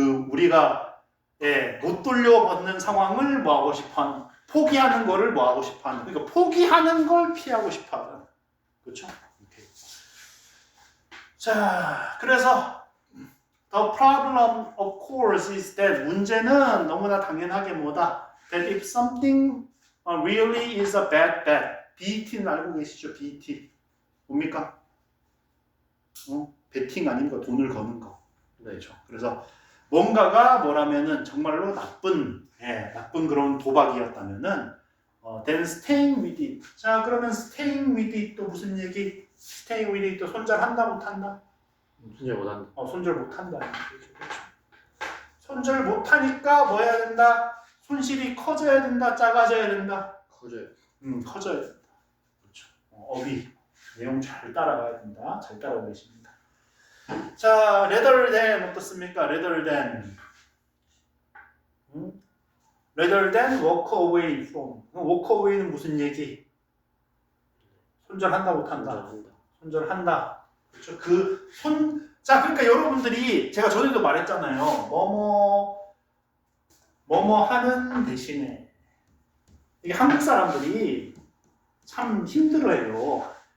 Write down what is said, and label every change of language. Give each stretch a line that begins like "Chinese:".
Korean: 우리가 못 돌려받는 상황을 뭐 하고 싶어 한다. 포기하는 거를 뭐 하고 싶어 한다. 그러니까 포기하는 걸 피하고 싶어 한다. 그렇죠? 오케이. 자, 그래서
English: the problem of course is that
Korean: 문제는 너무나 당연하게 뭐다.
English: That if something really is a bad bet.
Korean: BET는 알고 계시죠? BET. 뭡니까? 베팅 아닌가 돈을 거는 거. 그렇죠. 그래서 뭔가가 뭐라면은 정말로 나쁜 그런 도박이었다면은
English: then staying with it.
Korean: 자, 그러면 staying with it 또 무슨 얘기? staying with it 또 손절한다 못한다? 손절 못한다. 손절 못한다. 그렇죠. 손절 못하니까 뭐 해야 된다? 손실이 커져야 된다, 작아져야 된다. 커져야 된다. 그렇죠. 어휘 내용 잘 따라가야 된다. 잘 따라오고 계십니다. 자, rather than 어떻습니까?
English: rather than walk away from.
Korean: walk away는 무슨 얘기? 손절한다 못한다? 손절한다. 그렇죠. 자, 그러니까 여러분들이 제가 전에도 말했잖아요. 뭐뭐 하는 대신에 이게 한국 사람들이 참 힘들어해요.